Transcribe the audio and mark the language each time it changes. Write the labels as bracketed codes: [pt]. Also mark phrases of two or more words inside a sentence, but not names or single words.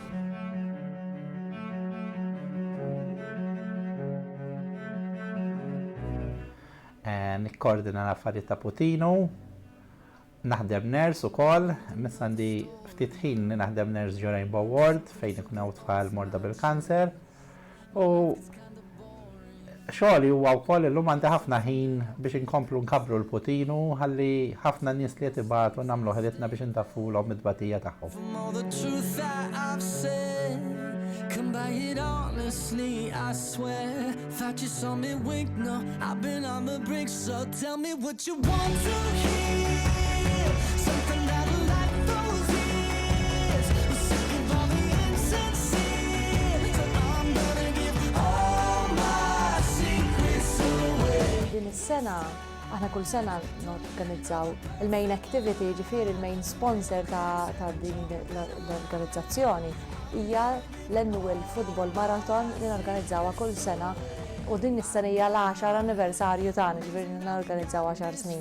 [mt] Nikkoordina l-affarijiet ta' Puttino, naħdem ners ukoll, missa għandi ftit ħin li naħdem ners ġo Rainbow Ward fejn ikun hawn tfal morda bil-kanser. U xogħli huwa wkoll illum għandi ħafna ħin biex inkomplu nkabru l-Puttino ħalli ħafna nies li qed ibatu nagħmlu ħeditna biex intaffulhom id-tbatija tagħhom. [en] Come by it honestly, I swear. Thought you saw me wink, no, I've been on the brink, so tell me what you want to hear. Something that'll light those ears. I'm sick of all the insincere, so I'm gonna give all my secrets away. [mt] Din is-sena, aħna kull sena norganizzaw il- [en] main activity, [mt] ġifieri il- [en] main sponsor [mt] ta' din l-organizzazzjoni hija l-Annual Football Marathon li norganizzawha kull sena u din is-sena hija l-10 anniversarju tagħna, ġifieri norganizzawha 10 snin.